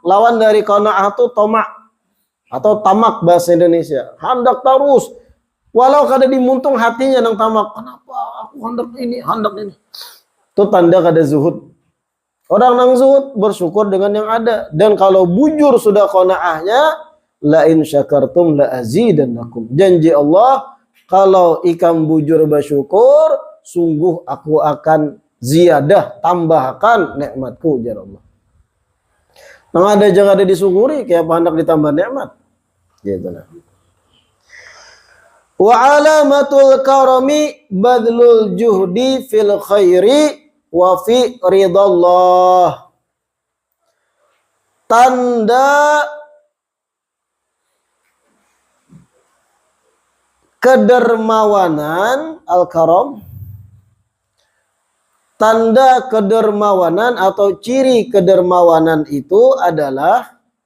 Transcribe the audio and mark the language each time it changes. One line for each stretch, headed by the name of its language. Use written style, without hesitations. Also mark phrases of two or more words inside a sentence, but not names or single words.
Banjar: Lawan dari qanaah itu tomak. Atau tamak bahasa Indonesia. Hendak terus. Walau kada dimuntung hatinya nang tamak. Kenapa aku hendak ini. Itu tanda kada zuhud. Orang nang zuhud bersyukur dengan yang ada. Dan kalau bujur sudah qanaahnya,
Arabic: لئن شكرتم لأزيدنكم.
Banjar: Janji Allah, kalau ikam bujur bersyukur, sungguh aku akan ziyadah, tambahkan nikmatku, jar Allah. Nang ada jangan ada disyukuri, kayak hendak ditambah nikmat. Gitu nah.
Arabic: وعلامة الكرم بذل الجهد في الخير وفي رضا الله.
Banjar: Tanda kedermawanan al-karam, tanda kedermawanan atau ciri kedermawanan itu adalah